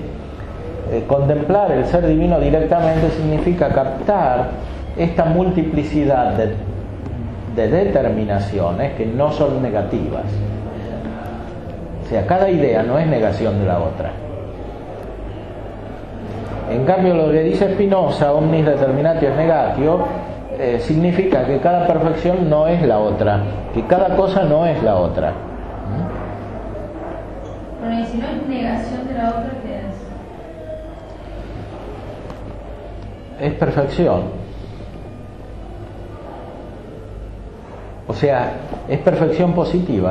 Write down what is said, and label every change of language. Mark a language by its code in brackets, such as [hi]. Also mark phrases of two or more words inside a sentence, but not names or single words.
[es] Contemplar el ser divino directamente significa captar esta multiplicidad de determinaciones que no son negativas. O sea, cada idea no es negación de la otra. En cambio, lo que dice Spinoza, [la] omnis determinatio negatio, [es] significa que cada perfección no es la otra, que cada cosa no es la otra. Bueno, y si no es negación de la otra, ¿qué es? Es perfección. O sea, es perfección positiva.